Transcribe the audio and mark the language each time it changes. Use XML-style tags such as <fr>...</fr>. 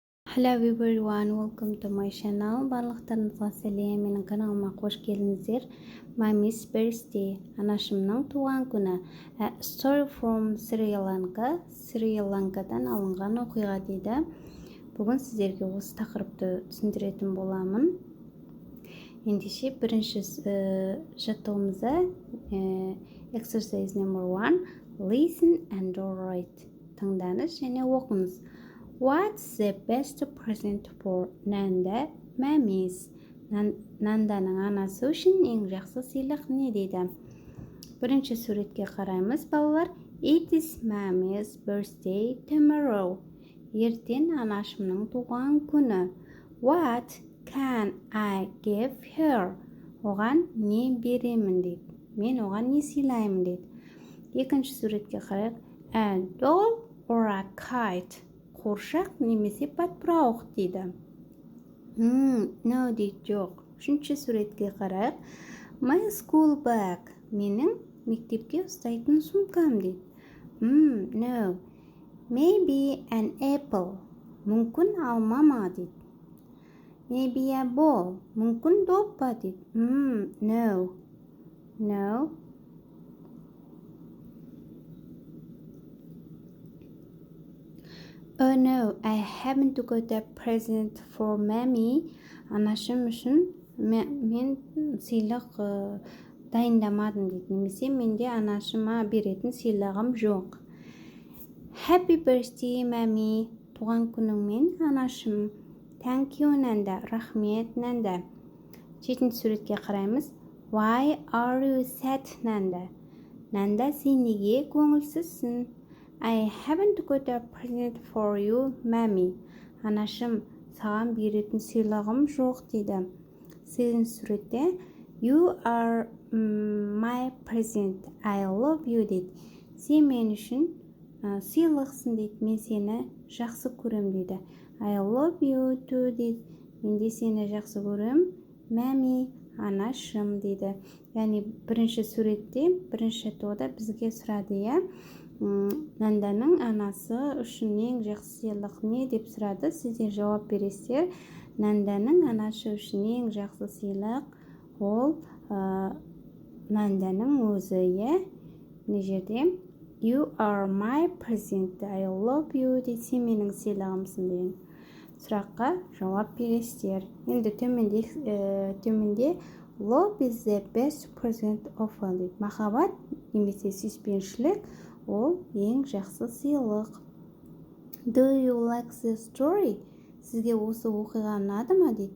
<en>Hello everyone, welcome to my channel.</en> <kk>Барлықтарыңызға сәлем, менің каналыма қош келдіңіздер.</kk> <en>Mommy's birthday,</en> <kk>анашымның туған күні.</kk> <en>A story from Sri Lanka.</en> <kk>Sri Lankaдан алынған оқиға дейді. Бүгін сіздерге осы тақырыпты түсіндіретін боламын. Ендеше бірінші жаттығуымызда</kk> <en>exercise number 1, listen and write.</en> <kk>Тыңдаңыз және оқыңыз.</kk> <en>What's the best present for Nanda? Mommy's.</en> <kk>Нанданың анасы үшін ең жақсы сыйлық не дейді? Бірінші суретке қараймыз, балалар.</kk> <en>It is Mommy's birthday tomorrow.</en> <kk>Ертең анашымның туған күні.</kk> <en>What can I give her?</en> <kk>Оған не беремін дейді. Мен оған не сыйлаймын дейді. Екінші суретке қарайық.</kk> <en>A doll or a kite?</en> <kk>Қоршақ немесе патпырауық дейді. No дейді, жоқ. Үшінші суретке қарайық.</kk> <en>My school bag.</en> <kk>Менің мектепке ұстайтын сумкам дейді.</kk> <en>No. Maybe an apple.</en> <kk>Мүмкін алма ма дейді.</kk> <en>Maybe a ball.</en> <kk>Мүмкін доппа дейді. No. No.</kk> <en>Oh no, I haven't got a present for Mommy.</en> <kk>Анашым үшін мен сыйлық дайындамадым дейді. Немесе менде анашыма беретін сыйлығым жоқ.</kk> <en>Happy birthday, Mommy.</en> <kk>Туған күніңмен, анашым.</kk> <en>Thank you, Nanda.</en> <kk>Рахмет, Nanda. Жетінші суретке қараймыз.</kk> <en>Why are you sad, Nanda?</en> <kk>Nanda, сен неге көңілсізсің?</kk> <en>I haven't got a present for you, Mommy.</en> <kk>Анашым, саған беретін сыйлығым жоқ дейді. Сегізінші суретте</kk> <en>You are my present. I love you дейді.</en> <kk>Сен мен үшін сыйлықсың дейді. Мен сені жақсы көрем дейді.</kk> <en>I love you too дейді.</en> <kk>Мен де сені жақсы көрем, Mommy, анашым дейді. Яғни бірінші суретте, бірінші тода бізге сұрады, иә? Нанданың анасы үшін ең жақсы сыйлық не деп сұрады. Сіздер жауап бересіздер. Нанданың анасы үшін ең жақсы сыйлық ол Нанданың өзі, е? Мына жерде</kk> <en>You are my present. I love you дейді.</en> <kk>Сен менің сыйлығымсың деген сұраққа жауап бересіздер. Енді төменде</kk> <en>Love is the best present of all дейді.</en> <kk>Махаббат немесе сүйіспеншілік ол ең жақсы сыйлық.</kk> <en>Do you like the story?</en> <kk>Сізге осы оқиға ұнады ма дейді.</kk>